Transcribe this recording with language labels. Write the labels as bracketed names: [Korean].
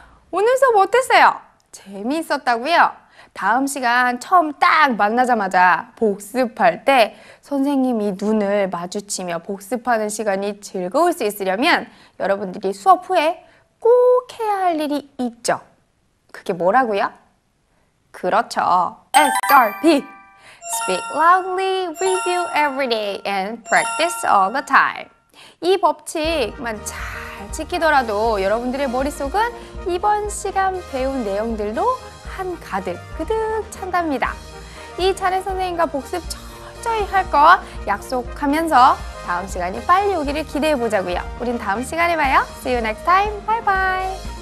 [Korean] 오늘 수업 어땠어요? 재미있었다고요? 다음 시간 처음 딱 만나자마자 복습할 때 선생님이 눈을 마주치며 복습하는 시간이 즐거울 수 있으려면 여러분들이 수업 후에 꼭 해야 할 일이 있죠. 그게 뭐라고요? 그렇죠. SRP! [English] Speak loudly, review every day, and practice all the time. [Korean] 이 법칙만 잘 지키더라도 여러분들의 머릿속은 이번 시간 배운 내용들로 한가득 찬답니다. 이 차례 선생님과 복습 철저히 할 거 약속하면서 다음 시간이 빨리 오기를 기대해 보자고요. 우린 다음 시간에 봐요. [English] See you next time. Bye bye.